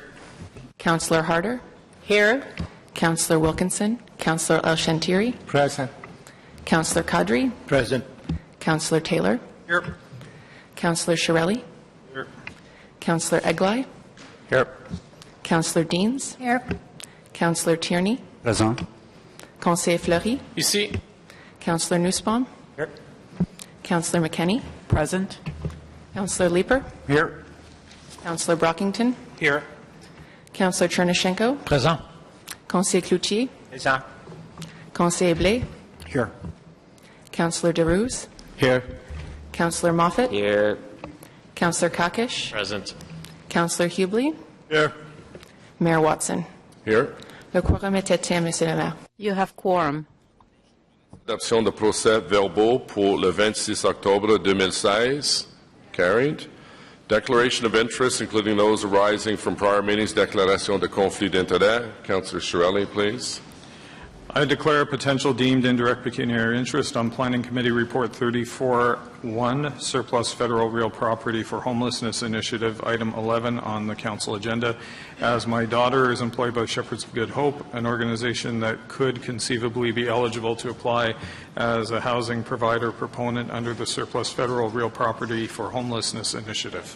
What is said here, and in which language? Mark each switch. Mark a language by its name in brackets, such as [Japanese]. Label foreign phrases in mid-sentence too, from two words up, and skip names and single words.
[English] Councillor Harder. Here. Councillor Wilkinson. Councillor El Shantiri. Present. Councillor Kadri. Present. Councillor Taylor. Here. Councillor Shirelli. Here. Councillor Eglai. Here. Councillor Deans. Here. Councillor Tierney. [French] Présent. Conseiller Fleury. Ici. [English] Councillor Nussbaum. Here. Councillor McKenney. Present. Councillor Leeper. Here. Councillor Brockington. Here. Councillor Chernyshenko. [French] Présent. Conseiller Cloutier. Présent. Conseiller Blais. [English] Here. Councillor DeRuse. Here. Councillor Moffat. Here. Councillor Kakish. Present. Councillor Hubley. Here. Mayor Watson. Here. [French] Le quorum est éteint, Monsieur le maire. [English] You have quorum. [French] Adoption de procès-verbaux pour le 26 octobre 2016. [English] Carried. Declaration of interest, including those arising from prior meetings. [French] Déclaration de conflit d'intérêt. [English] Councillor Shirelli, please. I declare potential deemed indirect pecuniary interest on Planning Committee Report 34-1, Surplus Federal Real Property for Homelessness Initiative, Item 11 on the Council agenda, as my daughter is employed by Shepherds of Good Hope, an organization that could conceivably be eligible to apply as a housing provider proponent under the Surplus Federal Real Property for Homelessness Initiative.